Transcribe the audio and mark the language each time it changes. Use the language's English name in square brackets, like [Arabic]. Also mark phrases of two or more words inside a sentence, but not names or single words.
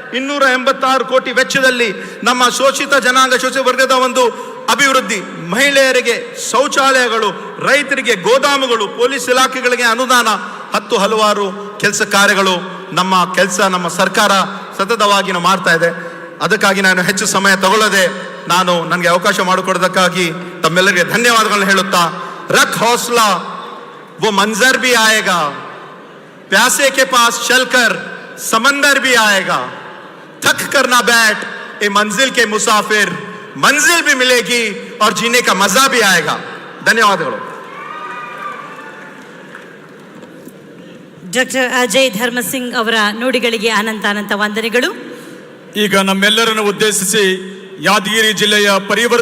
[Kannada] 286 ಕೋಟಿ ವೆಚ್ಚದಲ್ಲಿ ನಮ್ಮ ಶೋಷಿತ ಜನಾಂಗ ಶೋಷಿತ ವರ್ಗದ ಒಂದು ಅಭಿವೃದ್ಧಿ, ಮಹಿಳೆಯರಿಗೆ ಶೌಚಾಲಯಗಳು, ರೈತರಿಗೆ ಗೋದಾಮುಗಳು, ಪೊಲೀಸ್ ಇಲಾಖೆಗಳಿಗೆ ಅನುದಾನ, 10 ಹಲವಾರು ಕೆಲಸ ಕಾರ್ಯಗಳು ನಮ್ಮ ಸರ್ಕಾರ ಸತತವಾಗಿ ಮಾಡ್ತಾ ಇದೆ. ಅದಕ್ಕಾಗಿ ನಾನು ಹೆಚ್ಚು ಸಮಯ ತಗೊಳ್ಳದೆ ನನಗೆ ಅವಕಾಶ ಮಾಡಿಕೊಡೋದಕ್ಕಾಗಿ ತಮ್ಮೆಲ್ಲರಿಗೆ ಧನ್ಯವಾದಗಳನ್ನು ಹೇಳುತ್ತಾ, [Hindi] रख हौसला वो मंजर भी आएगा, प्यासे के पास चलकर समंदर भी आएगा, थक कर ना बैठ ए मंजिल के मुसाफिर, मंजिल भी मिलेगी और जीने का मजा भी आएगा. [Kannada] ಧನ್ಯವಾದಗಳು. ಡಾಕ್ಟರ್ ಅಜಯ್ ಧರ್ಮಸಿಂಗ್ ಅವರ ನುಡಿಗಳಿಗೆ ಅನಂತ ವಂದನೆಗಳು. ಈಗ ನಮ್ಮೆಲ್ಲರನ್ನು ಉದ್ದೇಶಿಸಿ ಯಾದಗಿರಿ ಜಿಲ್ಲೆಯ ಪರಿವರ್ತನೆ